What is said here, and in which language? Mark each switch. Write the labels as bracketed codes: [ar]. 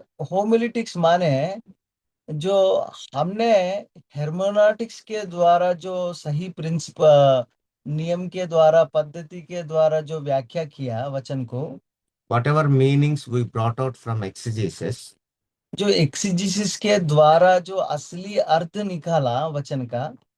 [hi] होमिलेटिक्स माने जो हमने हेर्मेनॉटिक्स के द्वारा जो सही प्रिंसिप नियम के द्वारा पद्धति के द्वारा जो व्याख्या किया वचन को, [en] Whatever meanings we brought out from exegesis, [hi] जो एक्सिजिसिस के द्वारा जो असली अर्थ निकाला वचन का,